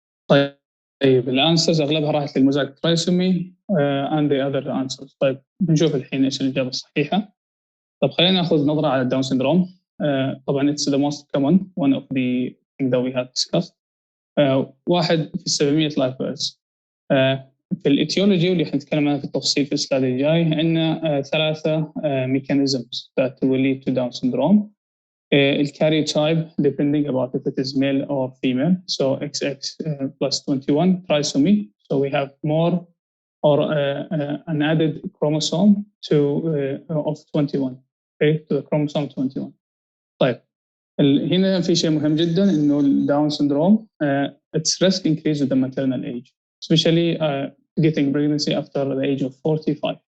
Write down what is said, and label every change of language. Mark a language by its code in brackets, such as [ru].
[en] طيب الانسرز اغلبها راحت للموزايك trisomy and the other answers. [ar] طيب بنشوف الحين ايش الاجابه الصحيحه. طب خلينا ناخذ نظره على الداون syndrome. [en] طبعا it's the most common one of the things that we have discussed. 1 في 700 live birth. [ar] في الاتيولوجي واللي حنتكلم عنها في التفصيل في السلايد الجاي عندنا [en] 3 mechanisms that will lead to Down syndrome. الkaryotype depending about if it is male or female, so XX plus 21 trisomy, so we have more or an added chromosome to of 21, okay, to the chromosome 21. [ar] طيب هنا في شيء مهم جدا انه [en] الداون syndrome its risk increase with the maternal age, especially getting pregnancy after the age of 45.